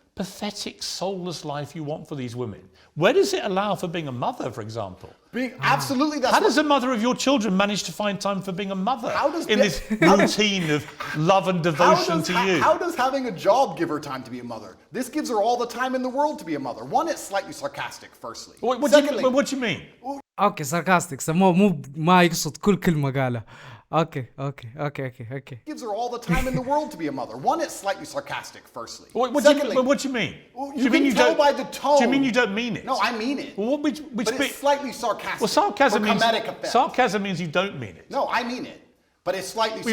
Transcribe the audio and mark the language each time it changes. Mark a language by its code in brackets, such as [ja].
[en] pathetic, soulless life you want for these women? Where does it allow for being a mother, for example? Absolutely, that's how does a mother of your children manage to find time for being a mother in this routine of love and devotion to you? How does having a job give her time to be a mother? This gives her all the time in the world to be a mother. One, it's slightly sarcastic, firstly. What do you mean? [ar] اوكي sarcastic سموه مو ما يقصد كل كلمة قالها. [en] Okay. Gives her all the time in the world to be a mother. One, it's slightly sarcastic, firstly. Secondly, what do you mean? You can tell by the tone. Do you mean you don't mean it? No, I mean it. Well, but it's slightly sarcastic. Well, sarcasm means you don't mean it. No, I mean it. But it's slightly sarcastic.